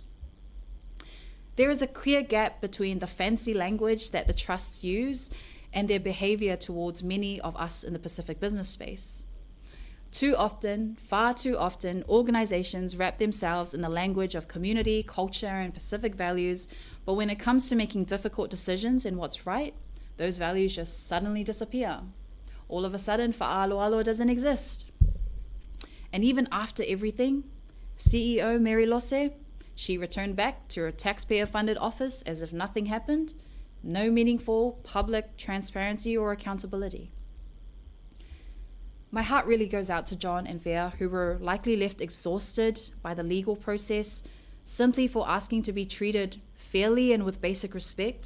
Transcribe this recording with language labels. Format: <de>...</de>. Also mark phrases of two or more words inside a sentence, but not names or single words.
<en>There is a clear gap between the fancy language that the trusts use and their behavior towards many of us in the Pacific business space. Too often, far too often, organizations wrap themselves in the language of community, culture, and Pacific values, but when it comes to making difficult decisions in what's right, those values just suddenly disappear. All of a sudden, faʻasoa doesn't exist. And even after everything, CEO Mary Lose, she returned back to her taxpayer-funded office as if nothing happened, no meaningful public transparency or accountability. My heart really goes out to John and Vea, who were likely left exhausted by the legal process simply for asking to be treated fairly and with basic respect.</en>